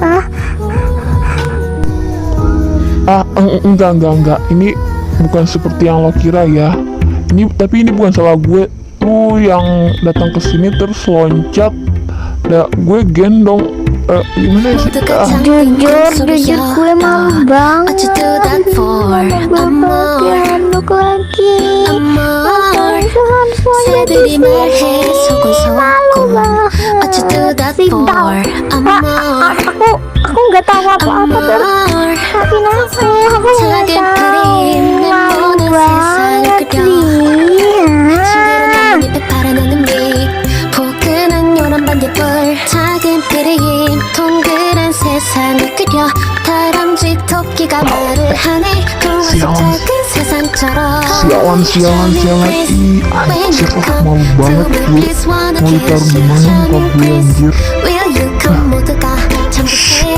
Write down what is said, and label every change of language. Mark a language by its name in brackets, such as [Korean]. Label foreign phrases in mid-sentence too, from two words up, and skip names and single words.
[Indonesian] Enggak. Ini bukan seperti yang lo kira ya. Tapi ini bukan salah gue. Lu yang datang ke sini terus loncat. Gue gendong. Gimana sih? Jujur gue malu banget. [English] What you do that for? Amor, [Indonesian] Handuk lagi. amor. Seharusnya [Korean] 새들이 말해 소곤소곤. [Indonesian] banget. [English] What you do that for? Amor, [Indonesian] Aku nggak tahu apa-apa terus. amor. Maafin aku nggak [Korean] 작은 [Indonesian] tahu. [Korean] 그림 내 [Indonesian] Malu [Korean] 모든 세상을 [Indonesian] banget [Korean] 그려. 싱그런 나뭇잎에 바라나는 빛 포근한 요란 반딧불 작은 그림 동그란 세상을 그려 다람쥐 토끼가 말을 하네 동화 속 작은 세상처럼 [Indonesian] Sialan. Anjir, malu banget gue. Mau ditaruh di mana muka gue anjir? [English] Will you come [Korean] 모두가 전부